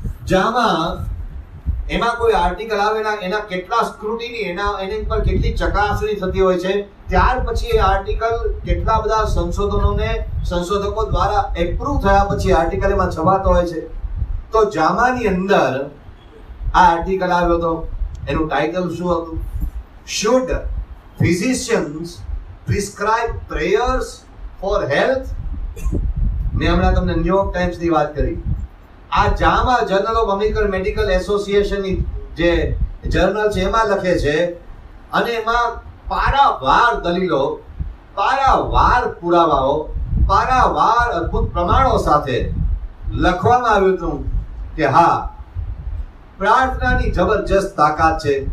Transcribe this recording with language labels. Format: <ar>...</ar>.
<gu>JAMA એમાં કોઈ article આવે એના કેટલા સ્ક્રુટિની, એની પર કેટલી ચકાસણી થતી હોય છે, ત્યાર પછી એ આર્ટિકલ કેટલા બધા સંશોધકો દ્વારા એપ્રૂવ થયા પછી આર્ટિકલ એમાં છપાતો હોય છે. તો JAMA ની અંદર આ આર્ટિકલ આવ્યો હતો. એનું ટાઇટલ શું હતું?</gu> <en>Should physicians prescribe prayers for health?</en> <gu>મેં હમણાં તમને ન્યુયોર્ક ટાઈમ્સ ની વાત કરી. આ JAMA journal of American medical association ની જે જર્નલ છે એમાં લખે છે, અને એમાં પારાવાર દલીલો, પારાવાર પુરાવાઓ, પારાવાર અદ્ભુત પ્રમાણો સાથે લખવામાં આવ્યું હતું કે હા, પ્રાર્થનાની જબરજસ્ત તાકાત છે.</gu>